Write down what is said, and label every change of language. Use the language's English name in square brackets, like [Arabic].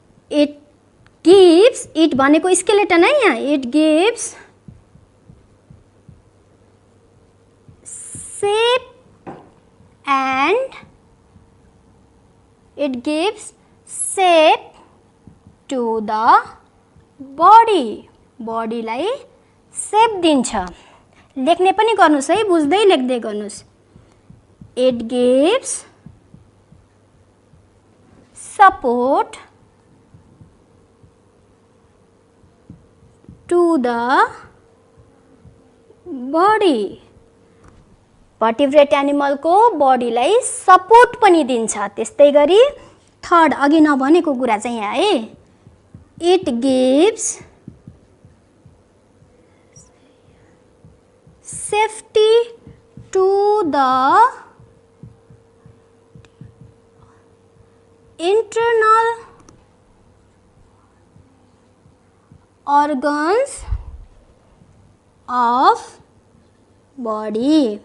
[English] it gives, [Nepali] it भनेको skeleton है यहाँ, [English] It gives shape and it gives shape to the body. [Nepali] बडीलाई सेप दिन्छ। लेख्ने पनि गर्नुस् है, बुझ्दै लेख्दै गर्नुस्। [English] It gives support to the body. [Nepali] Vertebrate एनिमलको बडीलाई सपोर्ट पनि दिन्छ। त्यस्तै गरी थर्ड, अघि नभनेको कुरा चाहिँ यहाँ है, [English] It gives safety to the internal organs of body।